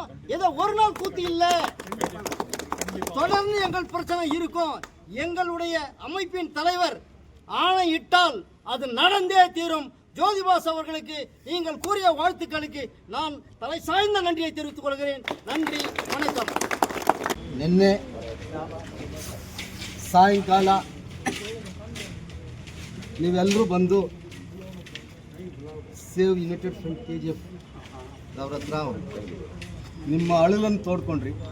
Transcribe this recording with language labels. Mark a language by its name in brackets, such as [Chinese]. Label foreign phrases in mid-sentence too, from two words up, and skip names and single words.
[Tamil] ஏதோ ஒரு நாள் கூத்து இல்லை, தொடர்ந்து எங்கள் பிரச்சனை இருக்கும். எங்களுடைய அமைப்பின் தலைவர் ஆணையிட்டால் அது நடந்தே தீரும். ஜோதிபாஸ் அவர்களுக்கு நீங்கள் கூறிய வாழ்த்துக்களுக்கு நான் தலை சாய்ந்த நன்றியை தெரிவித்துக் கொள்கிறேன். நன்றி, வணக்கம். [Kannada] ನಿನ್ನೆ ಸಾಯಂಕಾಲ ನೀವೆಲ್ಲರೂ ಬಂದು ಸೇವ್ ಯುನೈಟೆಡ್ ಫ್ರಂಟ್ KGF ಅವ್ರ ಹತ್ರ ನಿಮ್ಮ ಅಳಲನ್ನು ತೋಡ್ಕೊಂಡ್ರಿ.